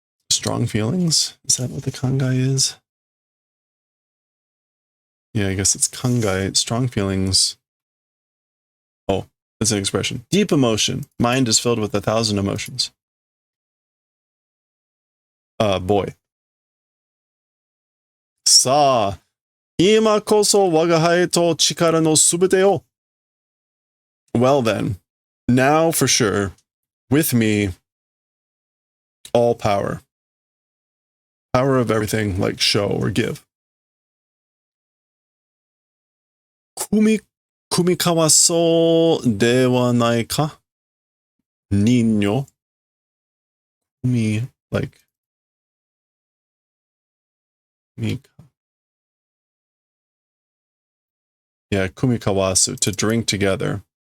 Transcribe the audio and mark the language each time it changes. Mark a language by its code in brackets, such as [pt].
[en] Strong feelings? Is that what the kangai is? Yeah, I guess it's kangai. Strong feelings. Oh, that's an expression. Deep emotion. Mind is filled with 1,000 emotions. Boy. [ja] さあ、今こそ我が輩と力のすべてを。 [en] Well then, now for sure, with me, all power. Power of everything, like show or give. [ja] 組み交わそうではないか人形 like, 組み交わす [en] to drink together.